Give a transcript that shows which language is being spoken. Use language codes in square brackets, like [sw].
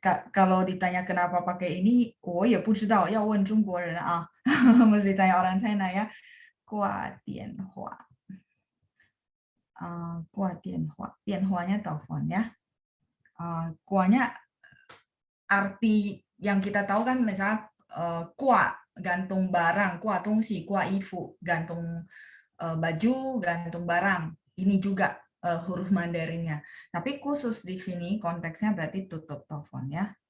[id] Kalau ditanya kenapa pakai ini, [zh] 我也不知道，要问中国人 [id] mesti tanya orang China ya. [zh] 挂电话，挂电话，电话nya telepon ya. [id] 挂nya arti yang kita tahu kan misalnya 挂 gantung barang, [zh] 挂东西, 挂衣服, [id] gantung baju, gantung barang. Ini juga huruf Mandarinnya. Tapi khusus di sini konteksnya berarti tutup telepon ya.